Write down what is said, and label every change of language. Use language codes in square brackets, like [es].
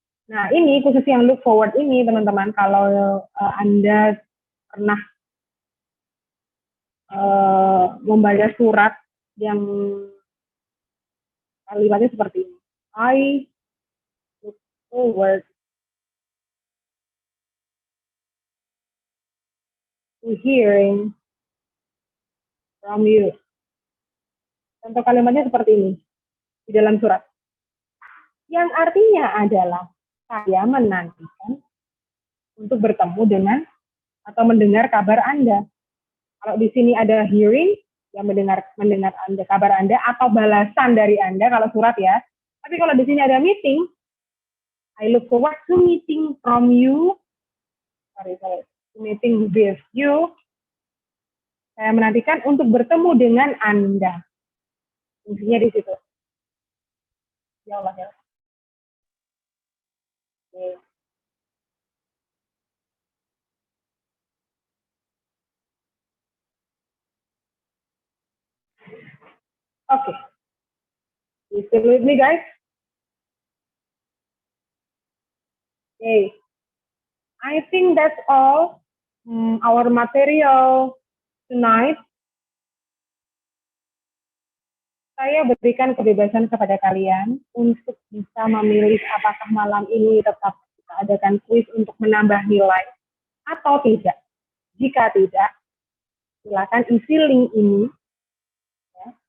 [id] Nah, ini khusus yang look forward ini, teman-teman, kalau Anda pernah membaca surat yang kalimatnya seperti ini. [en] I look forward to hearing from you. [id] Contoh kalimatnya seperti ini di dalam surat. Yang artinya adalah saya menantikan untuk bertemu dengan atau mendengar kabar Anda. Kalau di sini ada hearing, yang mendengar Anda, kabar Anda, atau balasan dari Anda kalau surat ya. Tapi kalau di sini ada [en] meeting, I look forward to meeting from you. Meeting with you. [id] Saya menantikan untuk bertemu dengan Anda. Fungsinya di situ. Ya Allah ya. Oke. [en] Oke. You still with me, guys? Okay. I think that's all our material tonight. [id] saya berikan kebebasan kepada kalian untuk bisa memilih apakah malam ini tetap kita adakan kuis untuk menambah nilai atau tidak. Jika tidak, silakan isi link ini. Ya.